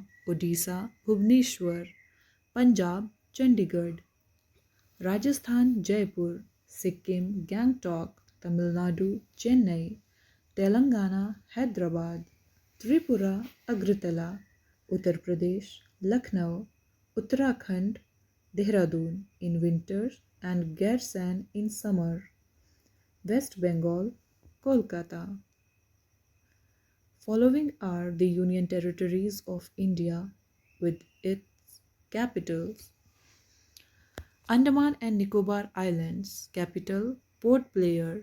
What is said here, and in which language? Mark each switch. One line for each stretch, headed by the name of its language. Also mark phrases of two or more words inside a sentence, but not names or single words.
English: Odisha, Bhubaneswar. Punjab, Chandigarh. Rajasthan, Jaipur. Sikkim, Gangtok. Tamil Nadu, Chennai. Telangana, Hyderabad. Tripura, Agratala. Uttar Pradesh, Lucknow. Uttarakhand, Dehradun in winter and Garsan in summer. West Bengal, Kolkata. Following are the Union Territories of India with its capitals. Andaman and Nicobar Islands, capital Port Blair.